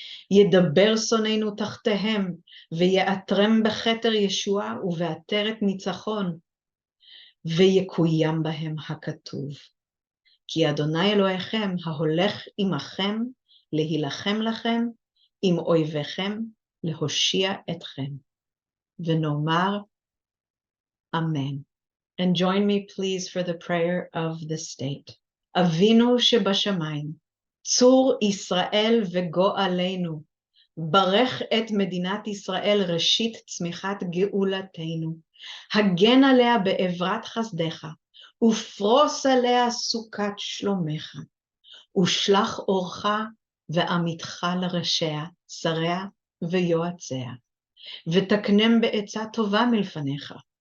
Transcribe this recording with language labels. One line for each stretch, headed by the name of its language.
Hebrew: ידבר שונאינו תחתיהם, ויעטרם בכתר ישועה ובעטרת ניצחון, ויקוים בהם הכתוב. כי אדוני אלוהיכם ההולך עמכם, להילחם לכם, עם אויביכם, להושיע אתכם. ונאמר, Amen.
English: And join me please for the prayer of the state.
Hebrew: אבינו שבשמיים, צור ישראל וגואלנו, ברך את מדינת ישראל ראשית צמיחת גאולתנו, הגן עליה בעברת חסדך, ופרוס עליה סוכת שלומך, ושלח אורך ועמיתך לראשיה, שריה ויועציה, ותקנם בעצה טובה מלפניך.